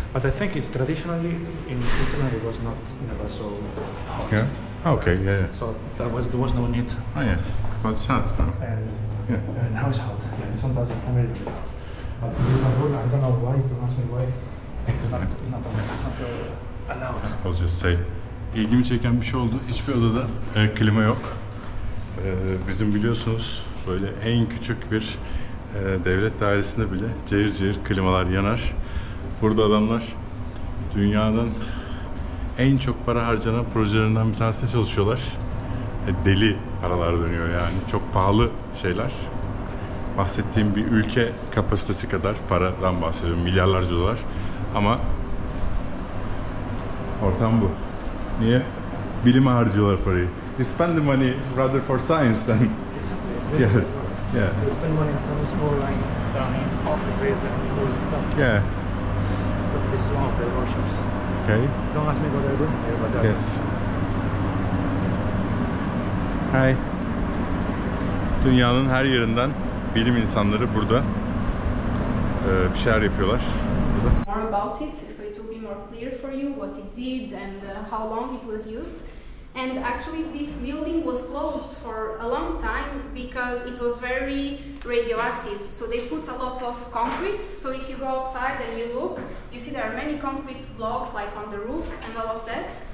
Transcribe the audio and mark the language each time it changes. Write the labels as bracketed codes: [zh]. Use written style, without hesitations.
[en] But I think it's traditionally in Switzerland it was never so hot. Yeah? Oh, okay, yeah. So there was no need. Oh yeah. Well, it's hot now. And now it's hot. Yeah, sometimes it's very. But this a rule. I don't know why. You ask me why. It's not allowed. I'll just say. [tr] İlgimi çeken bir şey oldu. Hiçbir odada klima yok. Bizim biliyorsunuz böyle en küçük bir devlet dairesinde bile cayır cayır klimalar yanar. Burada adamlar dünyanın en çok para harcanan projelerinden bir tanesinde çalışıyorlar. Deli paralar dönüyor yani. Çok pahalı şeyler. Bahsettiğim bir ülke kapasitesi kadar paradan bahsediyorum. Milyarlarca dolar. Ama ortam bu. Niye? Bilime harcıyorlar parayı. You spend the money rather for science than [en] Yeah. We Yeah. spend money on some small like offices and cool stuff. Yeah. But this is one of the workshops. Okay. Don't ask me what they're doing here, but Yes. Hi. [tr] Dünyanın her yerinden bilim insanları burada bir şeyler yapıyorlar. [en] More about it, so it will be more clear for you what it did and how long it was used. And actually this building was closed for a long time because it was very radioactive. So they put a lot of concrete. So if you go outside and you look, you see there are many concrete blocks like on the roof and all of that.